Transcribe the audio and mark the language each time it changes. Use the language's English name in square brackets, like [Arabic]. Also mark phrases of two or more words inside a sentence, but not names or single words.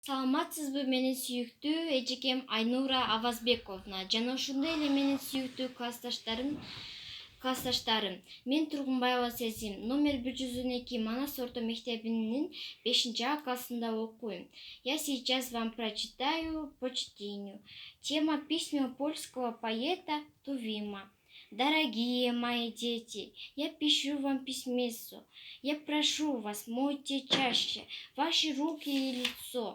[Kyrgyz] Саламатсызбы менин сүйүктүү эжекем Айнура Авазбековна жана ошондой эле менин сүйүктүү классташтарым. Мен Тургунбаева Сезим, номер 102 Манас орто мектебинин 5А классында окуйм. [Russian] Я сейчас вам прочитаю по чтению. Тема письма польского поэта Тувима. Дорогие мои дети, я пишу вам письмецо. Я прошу вас, мойте чаще ваши руки и лицо.